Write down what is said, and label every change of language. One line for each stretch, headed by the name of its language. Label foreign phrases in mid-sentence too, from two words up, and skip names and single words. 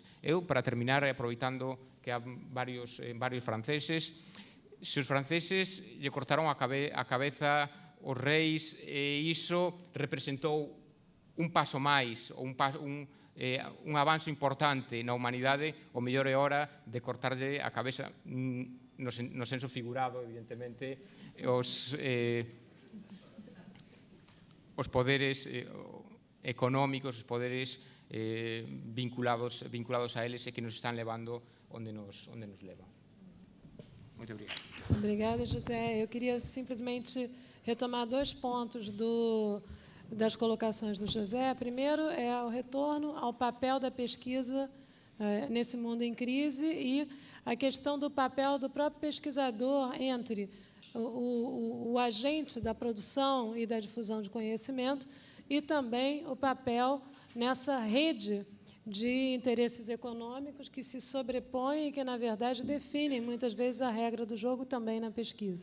Galician: Eu, para terminar, aproveitando que há varios franceses, se os franceses lle cortaron a cabeza os reis e iso representou un paso máis, un avanzo importante na humanidade, o mellor é hora de cortarlle a cabeza, no senso figurado, evidentemente, os poderes económicos, os poderes vinculados a eles e que nos están levando onde nos levan.
Portuguese: Muito obrigado. Obrigada, José. Eu queria simplesmente retomar 2 pontos das colocações do José. Primeiro é o retorno ao papel da pesquisa nesse mundo em crise e a questão do papel do próprio pesquisador entre o agente da produção e da difusão de conhecimento e também o papel nessa rede de interesses econômicos que se sobrepõem e que, na verdade, definem, muitas vezes, a regra do jogo também na pesquisa.